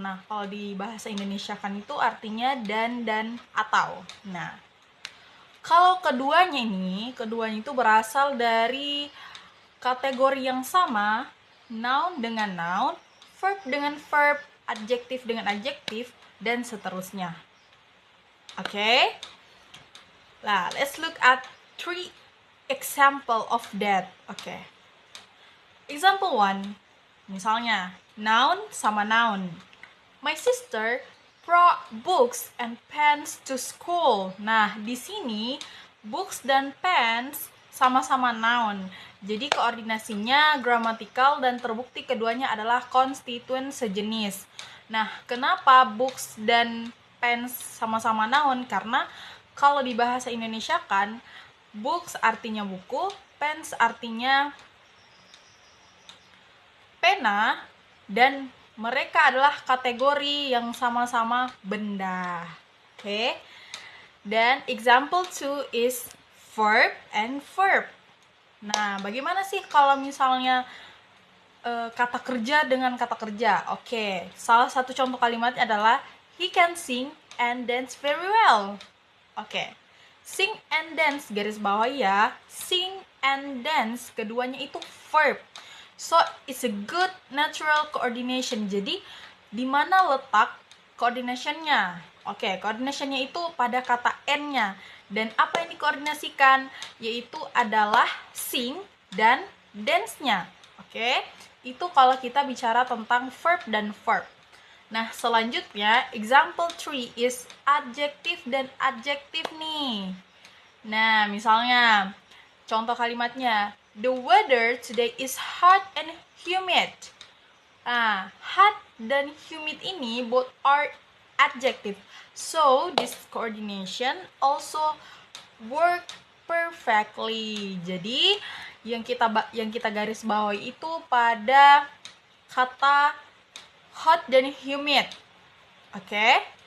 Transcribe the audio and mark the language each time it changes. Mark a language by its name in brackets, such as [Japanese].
[Indonesian] Nah, kalau di bahasa Indonesia kan itu artinya dan atau. Nah, kalau keduanya itu berasal dari kategori yang sama, noun dengan noun, verb dengan verb, adjektif dengan adjektif, dan seterusnya. Okay? [English] Nah, let's look at 3 example of that. Okay. Example 1. [Indonesian] Misalnya, noun sama noun. [English] My sister brought books and pens to school. [Indonesian] Nah, di sini books dan pens sama-sama noun. Jadi koordinasinya gramatikal dan terbukti keduanya adalah konstituen sejenis. Nah, kenapa books dan pens sama-sama noun? Karena kalau di bahasa Indonesia kan books artinya buku, pens artinya pena, dan mereka adalah kategori yang sama-sama benda. Okay? [English] Dan example 2 is verb and verb. [Indonesian] Nah, bagaimana sih kalau misalnya kata kerja dengan kata kerja? Oke, salah satu contoh kalimatnya adalah [English] he can sing and dance very well. Oke. Sing and dance, [Indonesian] garis bawah ya. [English] Sing and dance, [Indonesian] keduanya itu [English] verb. So, it's a good natural coordination. [Indonesian] Jadi, di mana letak coordinationnya? Oke, coordinationnya itu pada kata N-nya. Dan apa yang dikoordinasikan? Yaitu adalah sing dan dance-nya. Oke, itu kalau kita bicara tentang verb dan verb. Nah, selanjutnya, [English] example 3 is [Indonesian] adjektif dan adjektif nih. Nah, misalnya, contoh kalimatnya, [English] the weather today is hot and humid. Nah, hot dan humid ini both are adjective. So, this coordination also work perfectly. [Indonesian] Jadi, yang kita garis bawahi itu pada kata hot dan humid. Oke?